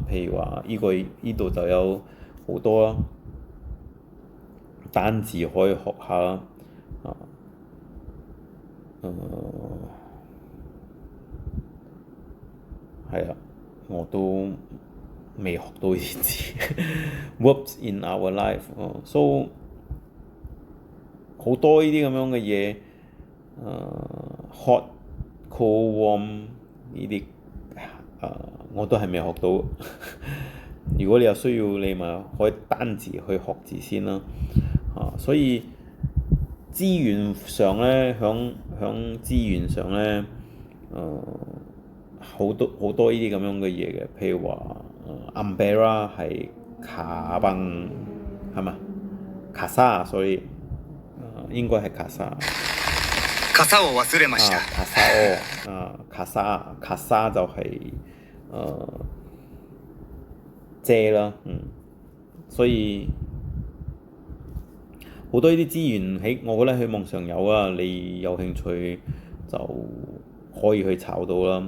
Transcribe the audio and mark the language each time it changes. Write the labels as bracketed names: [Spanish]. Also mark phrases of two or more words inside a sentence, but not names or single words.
[Cantonese] 譬如話呢度就有好多啦，單字可以學下啦。係啊，我都未學到呢啲字。 [English] Verbs in our life， [Cantonese] so 好多呢啲咁樣嘅嘢， [English] hot cold warm [Cantonese] 呢啲我都係未學到。如果你有需要，你咪可以單字去學字先啦。所以資源上咧，響資源上咧，好多呢啲咁樣嘅嘢嘅，譬如話umbrella 係卡邦係嘛？卡莎，所以應該係卡莎。 [Japanese] 傘を忘れました。 [Cantonese] 卡莎就係遮啦，所以好多呢啲資源我覺得喺網上有啊，你有興趣就可以去炒到啦。